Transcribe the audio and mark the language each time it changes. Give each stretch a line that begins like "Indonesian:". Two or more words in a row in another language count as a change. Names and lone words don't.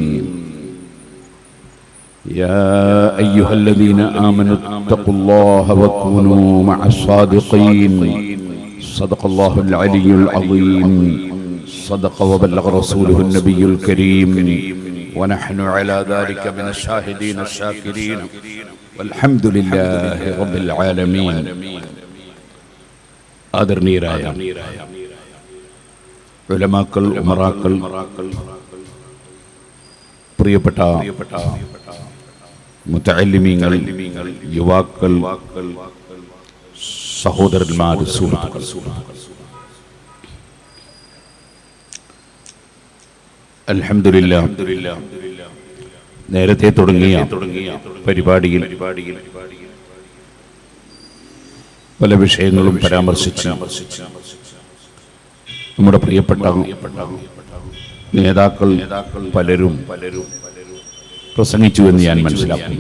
Arabic: يا أيها الذين آمنوا اتقوا الله وكونوا مع الصادقين. صدق الله العلي العظيم. صدق وبلغ رسوله النبي الكريم. ونحن على ذلك من الشاهدين الشاكرين والحمد لله رب العالمين.
Malayalam: ആദരണീയരായ ഉലമാക്കൾ, ഉമറാക്കൾ, പ്രിയപ്പെട്ട മുതഅല്ലിമീങ്ങൾ, യുവാക്കൾ, സഹോദരന്മാർ, സുഹൃത്തുക്കൾ, അൽഹംദുലില്ലാഹ് നേരത്തെ തുടങ്ങിയ പരിപാടിയിൽ പല വിഷയങ്ങളും പരാമർശിച്ച് നമ്മുടെ പ്രിയപ്പെട്ട നേതാക്കൾ പലരും പ്രസംഗിച്ചു എന്ന് ഞാൻ മനസ്സിലാക്കുന്നു.